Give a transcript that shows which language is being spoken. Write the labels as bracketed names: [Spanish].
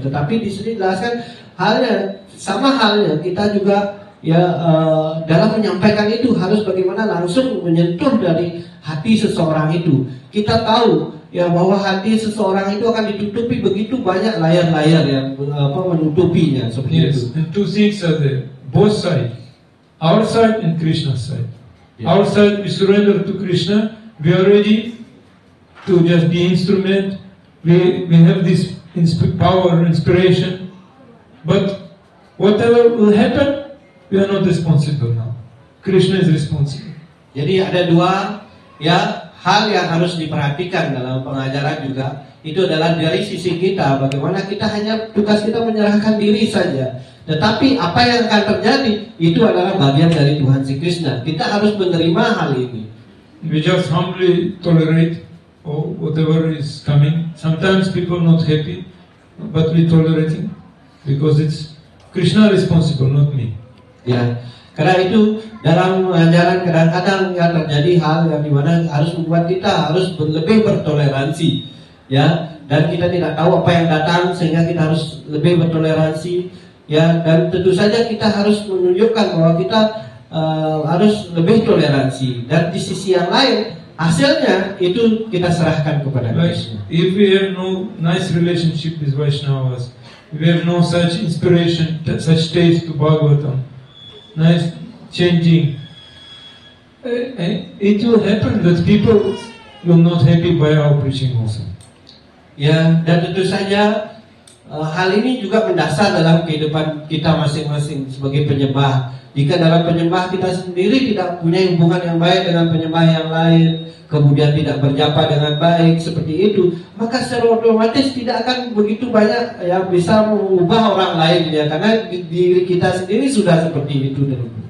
[Indonesian] Tetapi di sini jelaskan sama halnya kita juga dalam menyampaikan itu harus bagaimana langsung menyentuh dari hati seseorang itu. Kita tahu ya bahwa hati seseorang itu akan ditutupi begitu banyak layar-layar yang menutupinya seperti itu. [English] And two things are there, both sides, our side and Krishna's side. Our side, we surrender to Krishna. We are ready to just be instrument. We have this power, inspiration. But whatever will happen, we are not responsible now. Krishna is responsible. [Indonesian] Jadi ada dua hal yang harus diperhatikan dalam pengajaran juga. Itu adalah dari sisi kita, bagaimana kita hanya tugas kita menyerahkan diri saja. Tetapi apa yang akan terjadi itu adalah bagian dari Tuhan si Krishna. Kita harus menerima hal ini. We just humbly tolerate whatever is coming. Sometimes people not happy, but we tolerating because it's Krishna responsible, not me. Ya, karena itu dalam ajaran kadang-kadang yang terjadi hal yang dimana harus membuat kita harus lebih bertoleransi, ya. Dan kita tidak tahu apa yang datang sehingga kita harus lebih bertoleransi, ya. Dan tentu saja kita harus menunjukkan bahwa kita harus lebih toleransi. Dan di sisi yang lain hasilnya itu kita serahkan kepada Krishna. [English] If we have no nice relationship with Vaishnavas, we have no such inspiration, such taste to Bhagavatam, nice changing, it will happen that people will not happy by our preaching also. [Indonesian] Ya, dan tentu saja hal ini juga mendasar dalam kehidupan kita masing-masing sebagai penyembah. Jika dalam penyembah kita sendiri tidak punya hubungan yang baik dengan penyembah yang lain, kemudian tidak berjapa dengan baik seperti itu, maka secara otomatis tidak akan begitu banyak yang bisa mengubah orang lain ya, karena diri kita sendiri sudah seperti itu dulu.